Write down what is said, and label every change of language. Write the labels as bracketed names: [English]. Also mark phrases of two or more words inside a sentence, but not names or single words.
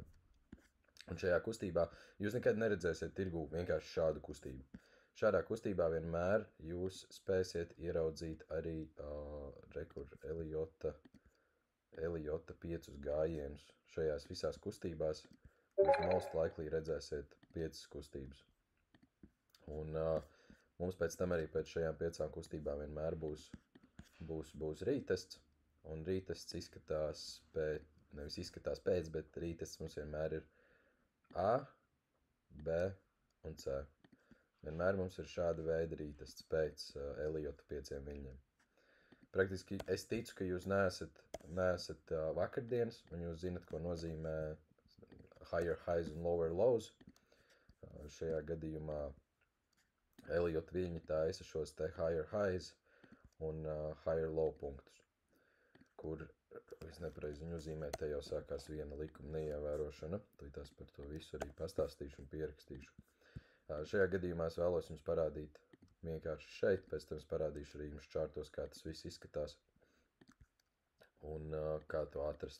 [Latvian] Un šajā kustībā jūs nekad neredzēsiet tirgū vienkārši šādu kustību. Šādā kustībā vienmēr jūs spēsiet ieraudzīt arī Elliotta 5 gājienus. Šajās visās kustībās jūs [English] most likely [Latvian] redzēsiet 5 kustības. Un mums pēc tam arī pēc šajām 5 kustībām vienmēr būs rītests. Un rītests izskatās nevis izskatās pēc, bet rītests mums vienmēr ir A, B un C. Vienmēr mums ir šāda veida rītests pēc Elliotta 5 viļņiem. Praktiski es ticu, ka jūs neesat vakardienas, un jūs zinat, ko nozīmē [English] higher highs [Latvian] un [English] lower lows. [Latvian] Šajā gadījumā Elliott viļņi taisa šos te [English] higher highs [Latvian] un [English] higher low [Latvian] punktus, kur es nepareizi viņu uzzīmēju, te jau sākās viena likuma neievērošana. Tās par to visu arī pastāstīšu un pierakstīšu. Šajā gadījumā es vēlos jums parādīt vienkārši šeit, pēc tam es parādīšu arī jums čārtos, kā tas viss izskatās un kā to atrast.